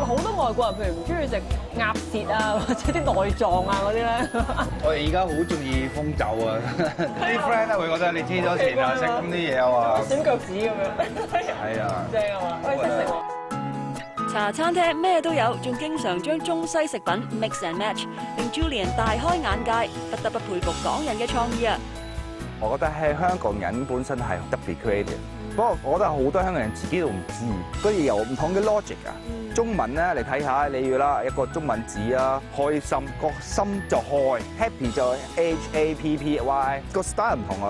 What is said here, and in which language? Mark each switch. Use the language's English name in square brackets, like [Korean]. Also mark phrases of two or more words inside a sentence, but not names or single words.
[Cantonese] 好多外國人譬如唔中意食鴨舌啊，或者啲內臟啊嗰啲咧。我哋而家好中意封酒啊！啲 friend 咧會覺得你黐咗線啊，食咁啲嘢啊嘛。閃腳趾咁樣。係啊。正啊嘛，我哋識食喎。茶餐廳咩都有，仲經常將中西食品 [English] mix and match， [Cantonese] 令 Julian 大開眼界，不得不佩服港人嘅創意啊！我覺得係香港人本身係特別 creative， 不過我覺得好多香港人自己都唔知，佢哋有唔同嘅 logic 啊。中文咧，你睇下，你要啦一個中文字啊，開心個心就開 ，happy 就 happy， 個 style 唔同啊。